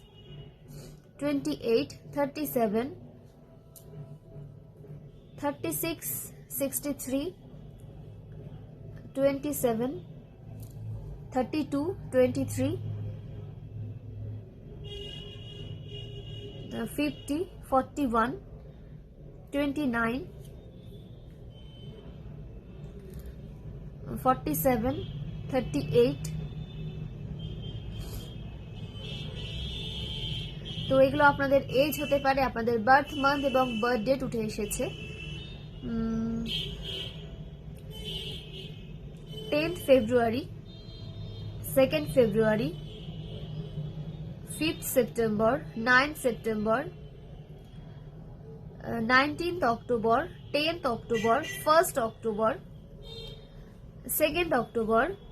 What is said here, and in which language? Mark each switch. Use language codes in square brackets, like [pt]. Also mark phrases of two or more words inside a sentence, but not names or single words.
[bn] 28, 37, 36, 63, 27, 32, 23, 50, 41, 29, 47, 38। তো এগুলো আপনাদের এজ হতে পারে। আপনাদের [en] birth month [bn] এবং [en] birth date [bn] উঠে এসেছে। [en] 10th February, 2nd February, 5th September, 9th September, 19th October, 10th October, 1st October, 2nd October,